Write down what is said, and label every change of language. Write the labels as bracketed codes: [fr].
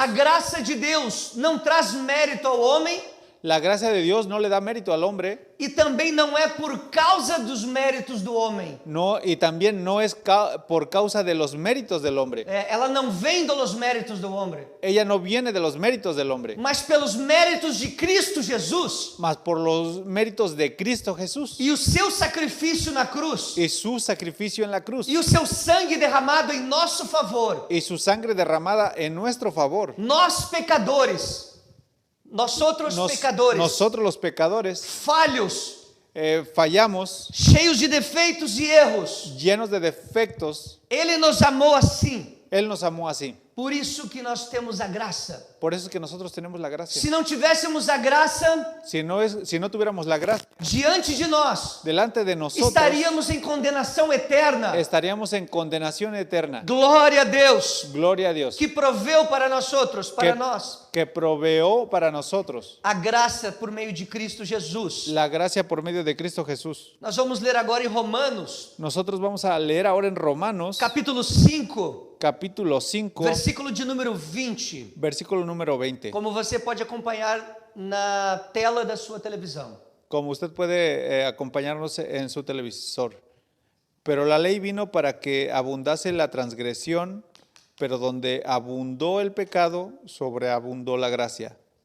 [pt] A graça de Deus não traz mérito ao homem [es] La gracia de Dios no le da mérito al hombre, [pt] e também não é por causa dos méritos do homem. [es] no, y también no es por causa de los méritos del hombre. [pt] Ela não vem dos méritos do homem, [es] Ella no viene de los méritos del hombre, [pt] mas pelos méritos de Cristo Jesus [es] mas por los méritos de Cristo Jesús [pt] e o seu sacrifício na cruz [es] y su sacrificio en la cruz [pt] e o seu sangue derramado em nosso favor. [es] y su sangre derramada en nuestro favor. [pt] Nós pecadores, [es] nosotros pecadores, Nosotros los pecadores [pt] falhos, [es] fallamos, [pt] cheios de defeitos e erros, [es] llenos de defectos. [pt] Ele nos amou assim. [es] Él nos amó así. [pt] Por isso que nós temos a graça. [es] Por eso es que nosotros tenemos la gracia. [pt] Se não tivéssemos a graça [es] Si no tuviéramos la gracia [pt] diante de nós, [es] delante de nosotros, [pt] estaríamos em condenação eterna. [es] estaríamos en condenación eterna. [pt] Glória a Deus, [es] Gloria a Dios, [pt] que proveu para nós, [es] que proveó para nosotros [pt] a graça por meio de Cristo Jesus. [es] la gracia por medio de Cristo Jesús. [pt] Nós vamos ler agora em Romanos, [es] Nosotros vamos a leer ahora en Romanos, [pt] capítulo 5, [es] capítulo 5, [pt] versículo de número 20. [es] versículo número 20. [pt] Como você pode acompanhar na tela da sua televisão. [es] Como usted puede acompañarnos en su televisor. Pero la ley vino para que abundase la transgresión, pero donde abundó el pecado, sobreabundó la gracia.